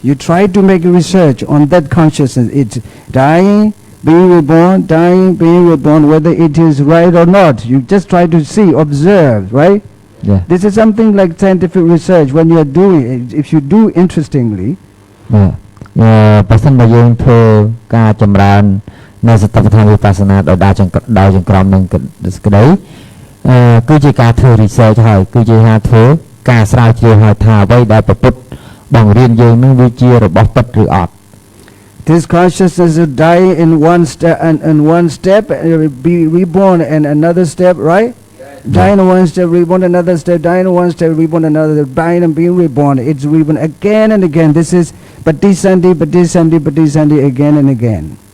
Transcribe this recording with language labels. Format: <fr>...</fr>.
<en>You try to make research on that consciousness. It's dying, being reborn, whether it is right or not. You just try to see, observe, right? Yeah. This is something like scientific research when you are doing it. If you do interestingly. Yeah.</en> <km>បើសិនបើយើងធ្វើការចម្រើននៅសតិប្បដ្ឋានវិបស្សនាដោយចង្ក្រមនឹងក្តីគឺជាការធ្វើ research ហើយគឺជាការធ្វើការស្រាវជ្រាវហើយថាអ្វីដែលប្រពុតបង្រៀនយើងនឹងវាជារបស់ពិតឬអត់</km> <en>This consciousness will die in one step and be reborn in another step, right? Dying in one step, reborn another step, dying in one step, reborn another step, dying and being reborn. It's reborn again and again. This is patisandhi again and again.</en>